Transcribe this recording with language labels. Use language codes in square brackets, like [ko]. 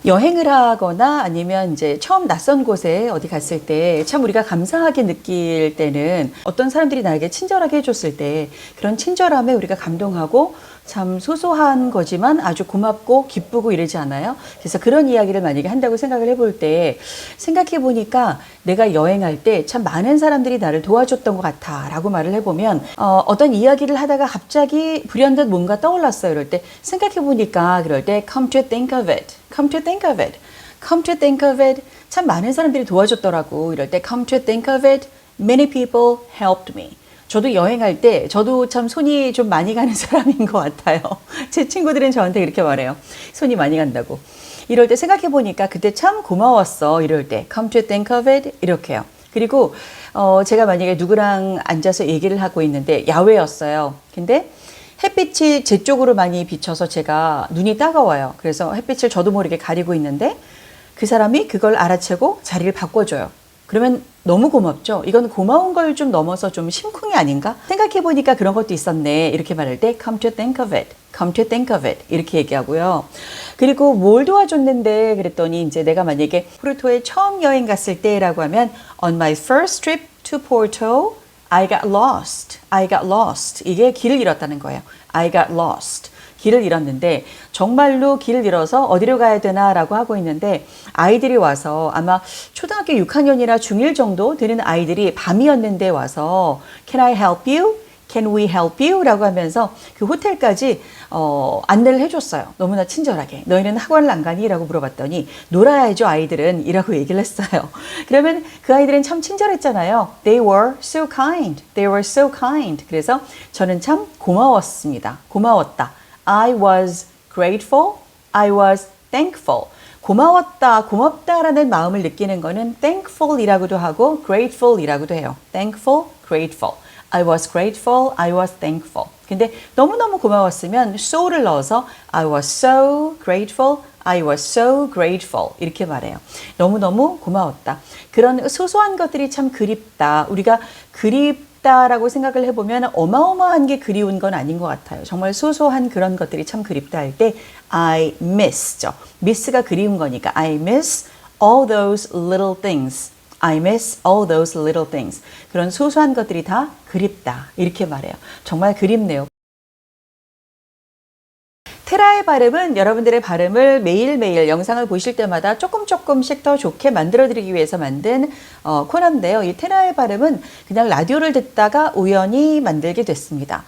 [ko] 여행을 하거나 아니면 이제 처음 낯선 곳에 어디 갔을 때 참 우리가 감사하게 느낄 때는 어떤 사람들이 나에게 친절하게 해줬을 때 그런 친절함에 우리가 감동하고 참 소소한 거지만 아주 고맙고 기쁘고 이러지 않아요? 그래서 그런 이야기를 만약에 한다고 생각을 해볼 때 생각해 보니까 내가 여행할 때 참 많은 사람들이 나를 도와줬던 것 같아 라고 말을 해보면 어떤 이야기를 하다가 갑자기 불현듯 뭔가 떠올랐어요. 이럴 때 생각해 보니까 그럴 때 [en] come to think of it, [ko] come to think of it, come to think of it 참 많은 사람들이 도와줬더라고. 이럴 때 [en] come to think of it, many people helped me. [ko] 저도 여행할 때 저도 참 손이 좀 많이 가는 사람인 것 같아요. 제 친구들은 저한테 이렇게 말해요. 손이 많이 간다고. 이럴 때 생각해 보니까 그때 참 고마웠어. 이럴 때 [en] come to think of it [ko] 이렇게요. 그리고 제가 만약에 누구랑 앉아서 얘기를 하고 있는데 야외였어요. 근데 햇빛이 제 쪽으로 많이 비쳐서 제가 눈이 따가워요. 그래서 햇빛을 저도 모르게 가리고 있는데 그 사람이 그걸 알아채고 자리를 바꿔줘요. 그러면 너무 고맙죠. 이건 고마운 걸 좀 넘어서 좀 심쿵이 아닌가? 생각해보니까 그런 것도 있었네. 이렇게 말할 때 [en] come to think of it, [ko] come to think of it 이렇게 얘기하고요. 그리고 뭘 도와줬는데 그랬더니 이제 내가 만약에 포르토에 처음 여행 갔을 때라고 하면 [en] on my first trip to Porto, I got lost, [ko] I got lost. 이게 길을 잃었다는 거예요. [en] I got lost. [ko] 길을 잃었는데 정말로 길을 잃어서 어디로 가야 되나 라고 하고 있는데 아이들이 와서 아마 초등학교 6학년이나 중1 정도 되는 아이들이 밤이었는데 와서 [en] Can I help you? Can we help you? [ko] 라고 하면서 그 호텔까지 안내를 해줬어요. 너무나 친절하게. 너희는 학원을 안 가니? 라고 물어봤더니 놀아야죠 아이들은 이라고 얘기를 했어요. 그러면 그 아이들은 참 친절했잖아요. [en] They were so kind. They were so kind. [ko] 그래서 저는 참 고마웠습니다. 고마웠다. [en] I was grateful. I was thankful. [ko] 고마웠다, 고맙다라는 마음을 느끼는 거는 thankful이라고도 하고 grateful이라고도 해요. [en] thankful, grateful. I was grateful, I was thankful. [ko] 근데 너무너무 고마웠으면 so를 넣어서 [en] I was so grateful, I was so grateful [ko] 이렇게 말해요. 너무너무 고마웠다. 그런 소소한 것들이 참 그립다. 우리가 그립다라고 생각을 해보면 어마어마한 게 그리운 건 아닌 것 같아요. 정말 소소한 그런 것들이 참 그립다 할 때 I miss죠. miss가 그리운 거니까 [en] I miss all those little things. I miss all those little things. [ko] 그런 소소한 것들이 다 그립다. 이렇게 말해요. 정말 그립네요. 테라의 발음은 여러분들의 발음을 매일매일 영상을 보실 때마다 조금씩 더 좋게 만들어드리기 위해서 만든 코너인데요. 이 테라의 발음은 그냥 라디오를 듣다가 우연히 만들게 됐습니다.